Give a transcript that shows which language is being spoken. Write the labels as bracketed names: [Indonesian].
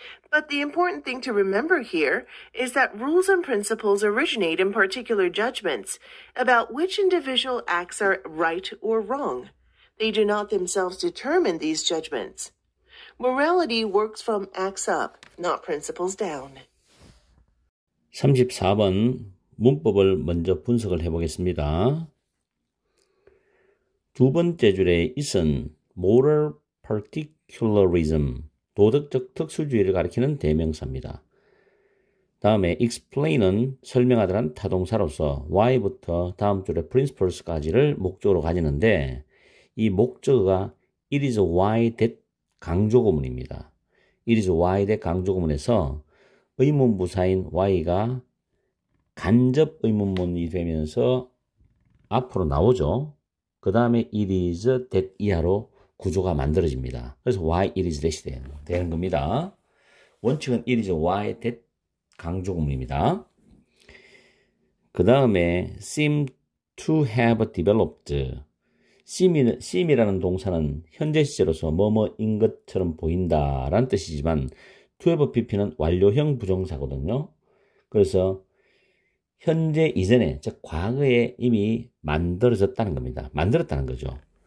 [English] But the important thing to remember here is that rules and principles originate in particular judgments about which individual acts are right or wrong. They do not themselves determine these judgments. Morality works from acts up, not principles down. [Korean] 34번 문법을 먼저 분석을 해보겠습니다. 두 번째 줄에 is은 moral particularism, 도덕적 특수주의를 가리키는 대명사입니다. 다음에 explain은 설명하다란 타동사로서 why부터 다음 줄에 principles까지를 목적으로 가지는데 이 목적어가 [English] it is why that [Korean] 강조구문입니다. [English] it is why that [Korean] 강조구문에서 의문부사인 why가 간접 의문문이 되면서 앞으로 나오죠. 그 다음에 [English] it is that [Korean] 이하로 구조가 만들어집니다. 그래서 [English] why it is that [Korean] 이 되는 겁니다. 원칙은 [English] it is why that [Korean] 강조구문입니다. 그 다음에 [English] seem to have developed. [Korean] seem이라는 동사는 현재 시제로서 뭐뭐인 것처럼 보인다라는 뜻이지만 to have pp는 완료형 부정사거든요. 그래서 현재 이전에, 즉 과거에 이미 만들어졌다는 겁니다. 만들었다는 거죠.